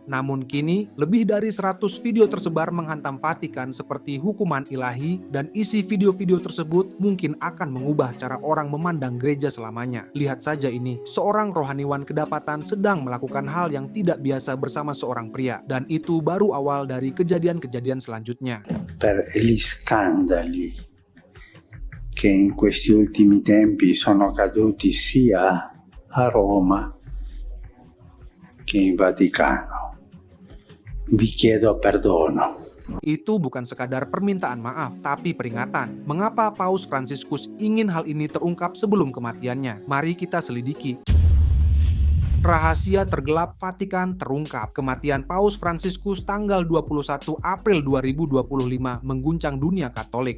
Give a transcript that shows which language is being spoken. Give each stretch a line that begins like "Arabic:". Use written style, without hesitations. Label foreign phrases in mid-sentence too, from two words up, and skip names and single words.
Indonesian: Namun kini, lebih dari 100 video tersebar menghantam Vatikan seperti hukuman ilahi, dan isi video-video tersebut mungkin akan mengubah cara orang memandang gereja selamanya. Lihat saja ini, seorang rohaniwan kedapatan sedang melakukan hal yang tidak biasa bersama seorang pria, dan itu baru awal dari kejadian-kejadian selanjutnya.
Italian: Per gli scandali che in questi ultimi tempi sono caduti sia a Roma che in Vaticano. Vi chiedo perdono.
Indonesian: Itu bukan sekadar permintaan maaf, tapi peringatan. Mengapa Paus Fransiskus ingin hal ini terungkap sebelum kematiannya? Mari kita selidiki. Rahasia tergelap Vatikan terungkap. Kematian Paus Fransiskus tanggal 21 April 2025 mengguncang dunia Katolik.